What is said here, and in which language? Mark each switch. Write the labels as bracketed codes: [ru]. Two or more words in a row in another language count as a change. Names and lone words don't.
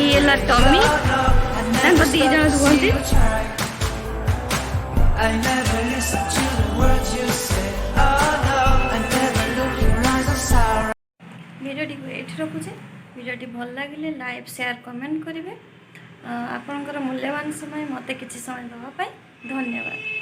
[or] ହେଲା ଟମି ତାଙ୍କ ଦି ଜଣ ରୁହନ୍ତି। [en] I never listen to the words you say. Oh no, I never look your eyes of sorrow. [or] ভিডিওটিକୁ ଏଇଠି ରଖୁଛେ। ଭିଡ଼ିଓଟି ଭଲ ଲାଗିଲେ [en] like share comment [or] କରିବେ। ଆପଣଙ୍କର ମୂଲ୍ୟବାନ ସମୟ ମୋତେ କିଛି ସମୟ ଦେବା ପାଇଁ ଧନ୍ୟବାଦ।